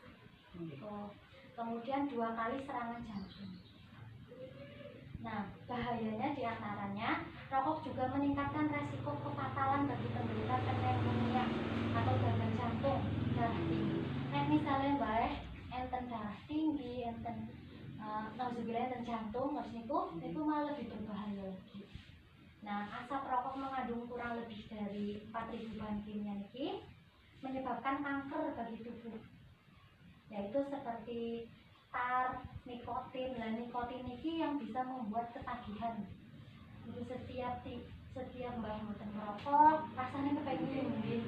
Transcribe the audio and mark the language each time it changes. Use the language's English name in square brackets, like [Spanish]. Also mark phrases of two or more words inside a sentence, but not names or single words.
[Indonesian] Kemudian 2 kali serangan jantung. Nah, bahayanya diantaranya rokok juga meningkatkan resiko kefatalan bagi penderita pneumonia atau gagal jantung, darah tinggi. Nah, misalnya baik enten darah tinggi, enten nauzubillah enten jantung, terus itu malah lebih berbahaya lagi. Nah, asap rokok mengandung kurang lebih dari 4.000 bahan kimia ini menyebabkan kanker bagi tubuh, yaitu seperti tar, nikotin. Nah, nikotin ini yang bisa membuat ketagihan. Jadi setiap mbak merokok rasanya kepengen mungkin.